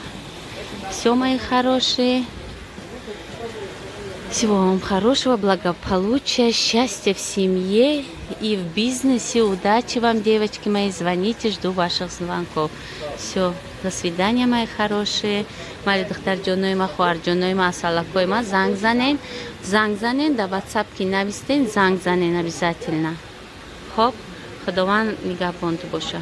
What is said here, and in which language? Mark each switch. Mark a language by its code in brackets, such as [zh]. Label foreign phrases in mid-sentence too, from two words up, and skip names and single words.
[ru] Все, мои хорошие. Всего вам хорошего, благополучия, счастья в семье и в бизнесе. Удачи вам, девочки мои. Звоните, жду ваших звонков. Все, до свидания, мои хорошие. [tg] Мали духтар джонойма, хуар джонойма, асалакойма. Занг занен, да ватсапки навистен, занг занен обязательно. Хоп, ходован нигабонту боша.